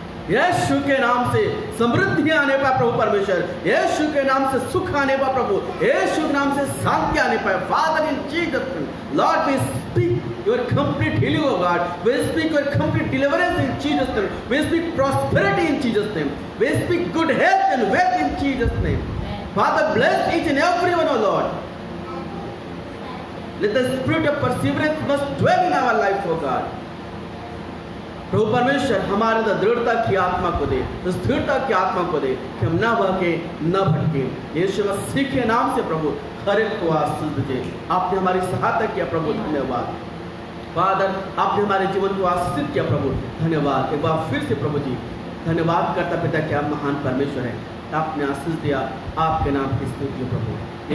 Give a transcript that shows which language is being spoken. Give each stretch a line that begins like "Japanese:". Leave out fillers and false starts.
Hindi: यीशु के नाम से समृद्धि आने पाए प्रभु परमेश्वर, यीशु के नाम से सुख आने पाए प्रभु, यीशु के नाम से शांति आने पाए।
English: Father in Jesus name Lord we speak your complete healing of God, we speak your complete deliverance in Jesus name, we speak prosperity in Jesus name, we speak good health and wealth in Jesus name. Father, bless each and every one, O Lord. Let the spirit of perseverance must dwell in our life, O God.
Hindi: प्रभु परमेश्वर हमारे अंदर दृढ़ता की आत्मा को दे, स्थिरता की आत्मा को दे कि हम न बहके न भटके। यीशु मसीह के नाम से प्रभु हर एक को आशीष दीजिए। आपने हमारी सहायता किया प्रभु, धन्यवाद। फादर, आपने हमारे जीवन को आशीषित किया प्रभु, धन्यवाद। एक बार फिर से प्रभु जी धन्यवाद करता पिता कि आप महान परमेश्वर हैं, आपने आशीष दिया, आपके नाम की स्तुति हो प्रभु।